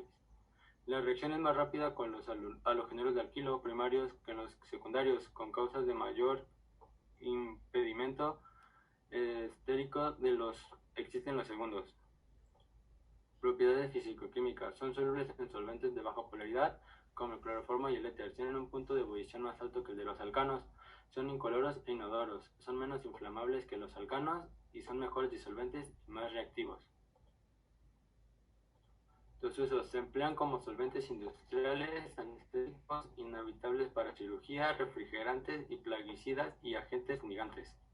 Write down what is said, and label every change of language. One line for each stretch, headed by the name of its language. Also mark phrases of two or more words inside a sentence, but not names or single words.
Spanish: La reacción es más rápida con los halogenuros de alquilo primarios que en los secundarios, con causas de mayor impedimento estérico de los existen los segundos. Propiedades físico-químicas. Son solubles en solventes de baja polaridad, como el cloroformo y el éter. Tienen un punto de ebullición más alto que el de los alcanos. Son incoloros e inodoros. Son menos inflamables que los alcanos y son mejores disolventes y más reactivos. Los usos se emplean como solventes industriales, anestésicos, inhabitables para cirugía, refrigerantes y plaguicidas y agentes fumigantes.